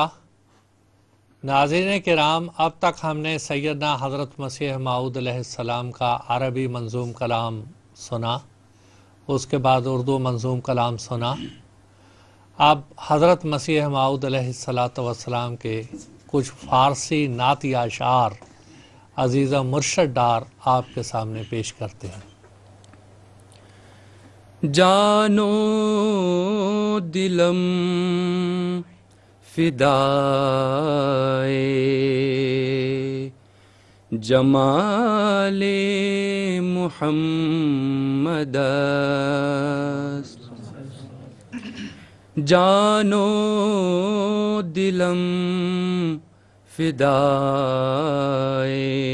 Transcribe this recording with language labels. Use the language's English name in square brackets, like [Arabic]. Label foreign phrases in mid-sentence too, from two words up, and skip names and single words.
[Urdu] ناظرین کرام، اب تک ہم نے سیدنا حضرت مسیح موعود علیہ السلام کا عربی منظوم کلام سنا، اس کے بعد اردو منظوم کلام سنا۔ اب حضرت مسیح موعود علیہ السلام کے کچھ فارسی نعتی اشعار عزیز و مرشد ڈار آپ کے سامنے پیش کرتے ہیں۔ [Persian] جانو دلم فدائے جمال محمد است، جانو دلم فدائے